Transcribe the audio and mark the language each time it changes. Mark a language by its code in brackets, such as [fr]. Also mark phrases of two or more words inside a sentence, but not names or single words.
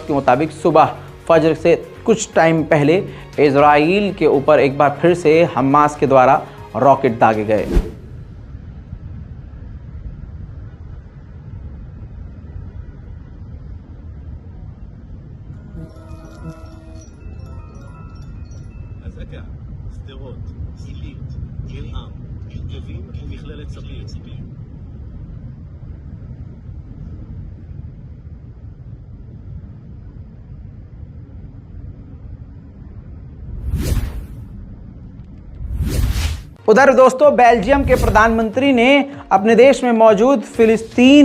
[hi] के मुताबिक सुबह फज्र से कुछ टाइम पहले इजराइल के ऊपर एक बार फिर से हमास के द्वारा रॉकेट दागे गए। [he] אזעקה, שדרות, עילית, ילעם, רגבים ומכללת ספיר. [hi] उधर दोस्तों, बेल्जियम के प्रधानमंत्री ने अपने देश में मौजूद फिलिस्तीन